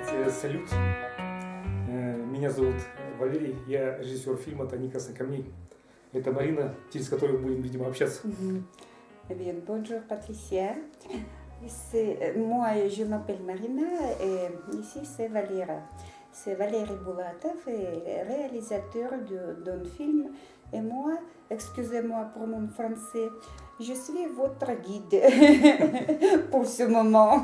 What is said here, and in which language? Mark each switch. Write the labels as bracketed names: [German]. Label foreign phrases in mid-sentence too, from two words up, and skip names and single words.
[Russian] салют. Меня зовут Валерий, я режиссер фильма «Тайник красных камней». Это Марина, через которую мы будем, видимо, общаться. [French] Eh bien, bonjour Patricia. Moi, je m'appelle Marina et ici c'est Valera. C'est Valérie Boulatov, réalisateur d'un film. Et moi, excusez-moi pour mon français, je suis votre guide pour ce moment.